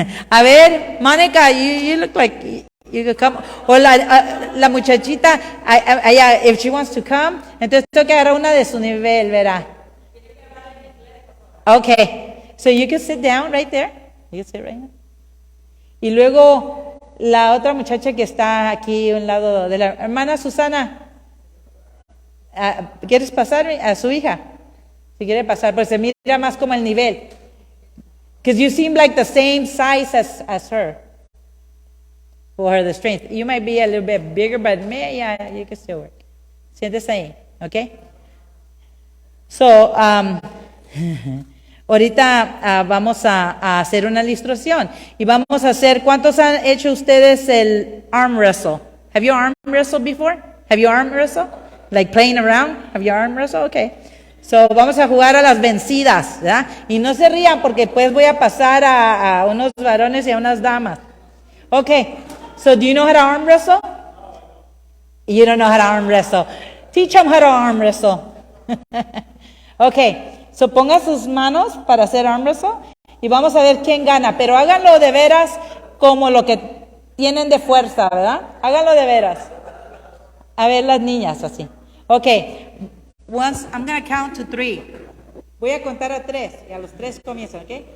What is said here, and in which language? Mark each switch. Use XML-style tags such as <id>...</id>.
<es>A ver,</es> <en>Mónica, you look like you could come.</en> <es>O la muchachita,</es> <en>if she wants to come,</en> <es>entonces tengo que agarrar una de su nivel, verá.</es> <en>Okay, so you can sit down right there. You can sit right now.</en> <es>Y luego, la otra muchacha que está aquí a un lado de la hermana Susana. ¿Quieres pasar a su hija? Si quiere pasar, pues se mira más como el nivel.</es> <en>Because you seem like the same size as her. For her, the strength. You might be a little bit bigger, but yeah, you can still work.</en> <es>Siéntese ahí, ¿ok? So, ahorita vamos a hacer una ilustración. Y vamos a hacer, ¿cuántos han hecho ustedes el arm wrestle?</es> <en>Have you arm wrestled before? Have you arm wrestled? Like playing around? Have you arm wrestled? Okay.</en> <es>So, vamos a jugar a las vencidas, ¿verdad? Y no se rían porque después voy a pasar a unos varones y a unas damas.</es> <en>Okay. So, do you know how to arm wrestle? You don't know how to arm wrestle. Teach them how to arm wrestle. Okay.</en> <es>So, pongan sus manos para hacer arm wrestle y vamos a ver quién gana. Pero háganlo de veras como lo que tienen de fuerza, ¿verdad? Háganlo de veras. A ver las niñas así. Okay.</es> <en>Once, I'm going to count to 3.</en> <es>Voy a contar a 3 y a los 3 comienzan, ¿ok?</es>